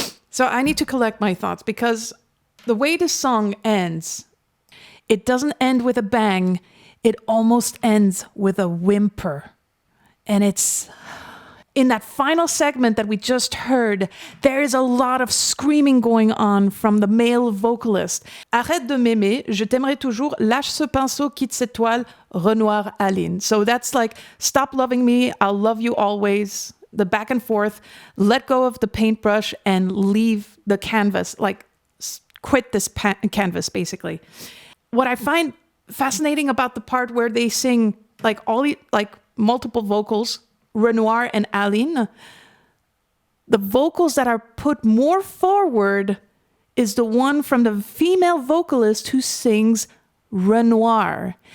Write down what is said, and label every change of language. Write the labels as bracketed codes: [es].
[en] So I need to collect my thoughts, because the way the song ends, it doesn't end with a bang, it almost ends with a whimper. And it's in that final segment that we just heard, there is a lot of screaming going on from the male vocalist. [fr] Arrête de m'aimer, je t'aimerai toujours, lâche ce pinceau, quitte cette toile, Renoir Aline. [en] So that's like, stop loving me, I'll love you always. The back and forth, let go of the paintbrush and leave the canvas, like quit this canvas basically. What I find fascinating about the part where they sing like multiple vocals, Renoir and Aline, the vocals that are put more forward is the one from the female vocalist who sings Renoir.